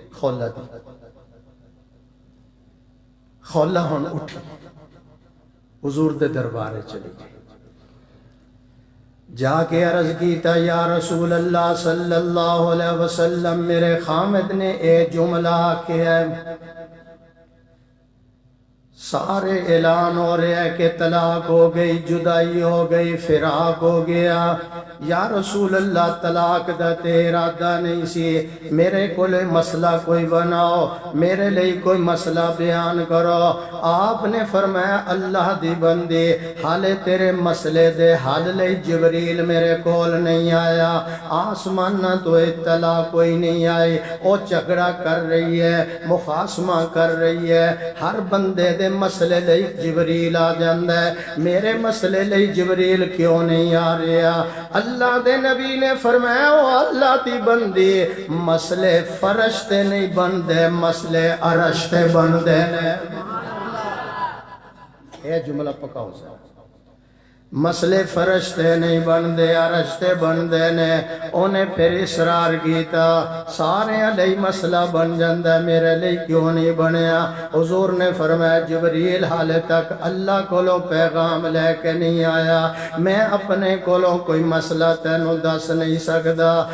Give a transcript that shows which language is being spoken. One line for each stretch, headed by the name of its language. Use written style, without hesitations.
Punjabi: خولا دی خولا ہن اٹھی حضور دے دربارے چلی گئی. جا کے عرض کیتا یا رسول اللہ صلی اللہ علیہ وسلم میرے خامد نے اے جملہ کیا ہے، سارے اعلان ہو رہے ہیں کہ طلاق ہو گئی، جدائی ہو گئی، فراق ہو گیا. یا رسول اللہ طلاق دا تے ارادہ نہیں سی، میرے کولے مسئلہ کوئی بناؤ، میرے لئے کوئی مسئلہ بیان کرو. آپ نے فرمایا اللہ دی بندی حالے تیرے مسئلے دے حل لئے جبریل میرے کول نہیں آیا، آسمان نہ تو اطلاع کوئی نہیں آئی.
Urdu: وہ جھگڑا کر رہی ہے، مخاصمہ کر رہی ہے.
Punjabi: ہر بندے دے مسئلے لئی جبریل آ جاندہ ہے، میرے مسئلے لئی جبریل کیوں نہیں آ رہا؟ اللہ دے نبی نے فرمایا او اللہ تی بندی مسئلے فرشتے نہیں بندے، مسئلے عرشتے بندے نے. یہ جملہ پکاؤ سا، مسئلے فرشتے نہیں بندے عرشتے بندے نے. انہیں پھر اصرار کیتا سارے علیہ مسئلہ بن جاندہ میرے لئے کیوں نہیں بنیا؟ حضور نے فرمایا جبریل حال تک اللہ کولوں پیغام لے کے نہیں آیا، میں اپنے کولوں کوئی مسئلہ تینوں دس نہیں سکدا.